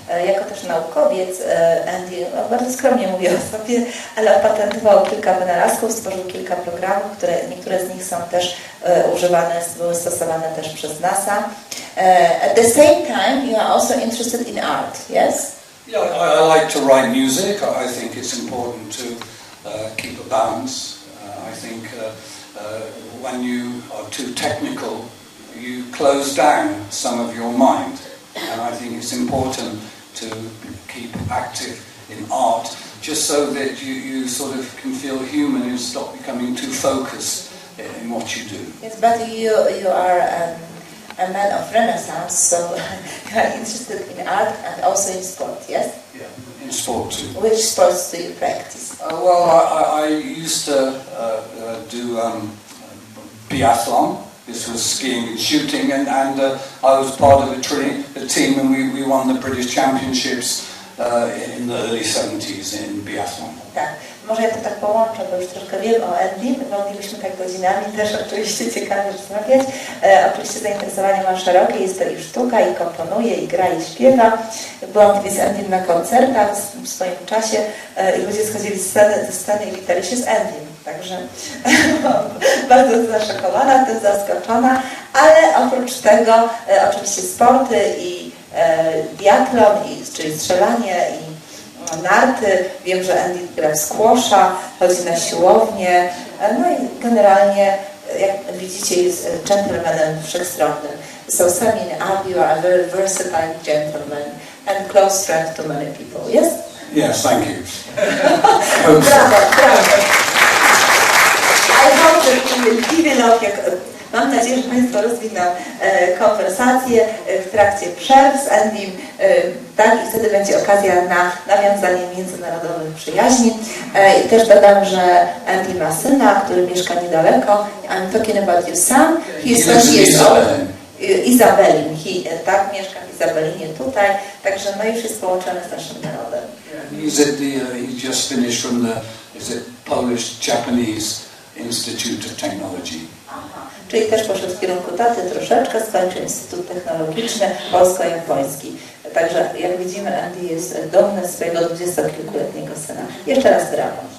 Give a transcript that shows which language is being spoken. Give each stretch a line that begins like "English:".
Polish: Jako też naukowiec Andy, bardzo skromnie mówię o sobie, ale opatentował kilka wynalazków, stworzył kilka programów, niektóre z nich są też używane, były stosowane też przez NASA.
English: At the same time, you are also interested in art, yes? Yeah, I like to write music. I think it's important to keep a balance. I think when you are too technical, you close down some of your mind. And I think it's important to keep active in art, just so that you sort of can feel human and stop becoming too focused in what you do. Yes, but you are a man of Renaissance, so you are interested in art and also in sport, yes? Yeah, in sport too. Which sports do you practice? Well, I used to do biathlon. This was skiing and shooting, and I was part of a team, and we won the British Championships in the early 70s in biathlon.
Polish: Tak, może ja to tak połączę, bo już troszkę wiem o Andy, moglibyśmy tak godzinami też oczywiście ciekawie rozmawiać. Oczywiście zainteresowanie ma szerokie, jest to i sztuka, i komponuje, i gra, i śpiewa. Byłam kiedyś z Andym na koncertach w swoim czasie i ludzie schodzili ze sceny i witali się z Andym. Także bardzo zaszokowana, tym zaskoczona, ale oprócz tego oczywiście sporty i biatlon, czyli strzelanie i narty. Wiem, że Andy gra w squasha, chodzi na siłownię, no i generalnie, jak widzicie, jest gentlemanem wszechstronnym.
English: So summing up, you are a very versatile gentleman and close friend to many people, yes? Yes, thank you.
Polish: Brawo, brawo.
English: I hope that you will develop
Polish: Mam nadzieję, że Państwo rozwiną konwersację w trakcie przerw z Andym, tak, i wtedy będzie okazja na nawiązanie międzynarodowych przyjaźni. I też dodam, że Andy ma syna, który mieszka niedaleko.
English: I'm talking about your son. He is 20 years old. Izabelin.
Polish: Tak, mieszka w Izabelinie tutaj, także no już jest połączony z naszym narodem.
English: He just finished from the Polish-Japanese Institute of Technology. Aha.
Polish: Czyli też poszedł w kierunku taty troszeczkę, skończył Instytut Technologiczny polsko-japoński. Także jak widzimy, Andy jest dumny z swojego 20-kilkuletniego syna. Jeszcze raz brawo.